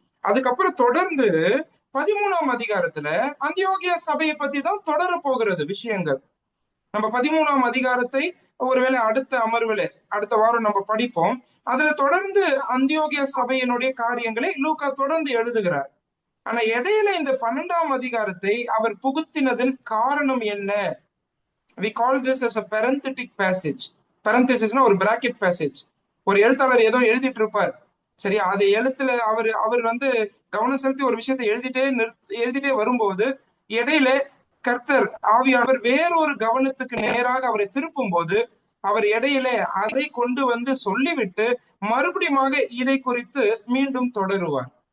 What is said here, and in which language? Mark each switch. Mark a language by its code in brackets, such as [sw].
[ta] அதுக்கப்புறம் தொடர்ந்து 13ஆம் அதிகாரத்துல அந்தியோகியா சபையை பத்தி தான் தொடர போகிறது விஷயங்கள். நம்ம 13ஆம் அதிகாரத்தை ஒருவேளை அடுத்த அமர்வுல அடுத்த வாரம் நம்ம படிப்போம். அதுல தொடர்ந்து அந்தியோகியா சபையினுடைய காரியங்களை லூக்கா தொடர்ந்து எழுதுகிறார். ஆனா இடையில இந்த 12ஆம் அதிகாரத்தை அவர் புகுத்தினதன் காரணம் என்ன? [en] We call this as a parenthetic passage. parenthesisனா ஒரு bracket passage. [ta] ஒரு எழுத்தாளர் ஏதோ எழுதிட்டு இருப்பார், சரியா? அது எழுத்துல அவர் வந்து கவனம் செலுத்தி ஒரு விஷயத்தை எழுதிட்டே வரும்போது இடையில கர்த்தர் ஆவியானவர் வேறொரு கவனத்துக்கு நேராக அவரை திருப்பும் போது அவர் இடையில அதை கொண்டு வந்து சொல்லிவிட்டு மறுபடியும் இதை குறித்து மீண்டும் தொடருவார்.